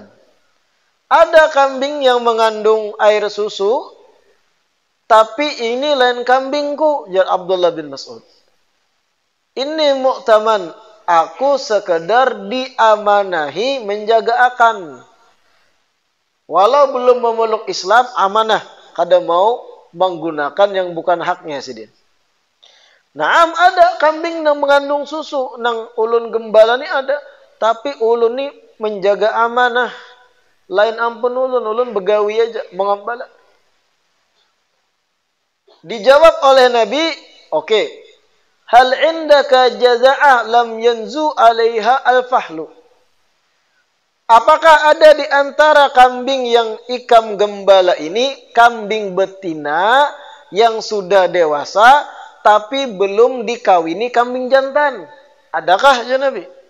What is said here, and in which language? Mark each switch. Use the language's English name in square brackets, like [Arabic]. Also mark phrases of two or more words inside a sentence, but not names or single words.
[Banjar] Ada kambing yang mengandung air susu, tapi ini lain kambingku, jar Abdullah bin Mas'ud. Ini mu'taman. [Indonesian] Aku sekedar diamanahi menjaga akan. Walau belum memeluk Islam, amanah. [Banjar] Kada mau menggunakan yang bukan haknya Sidin. Naam, ada kambing yang mengandung susu. Nang ulun gembala ni ada. Tapi ulun ni menjaga amanah. Lain ampun ulun begawi aja mengembala. [Indonesian] Dijawab oleh Nabi, oke. [Arabic] هل عندك جذعة لم ينز عليها الفحل? [Banjar] Apakah ada di antara kambing yang ikam gembala ini kambing betina yang sudah dewasa tapi belum dikawini kambing jantan? [Indonesian] Adakah ya Nabi?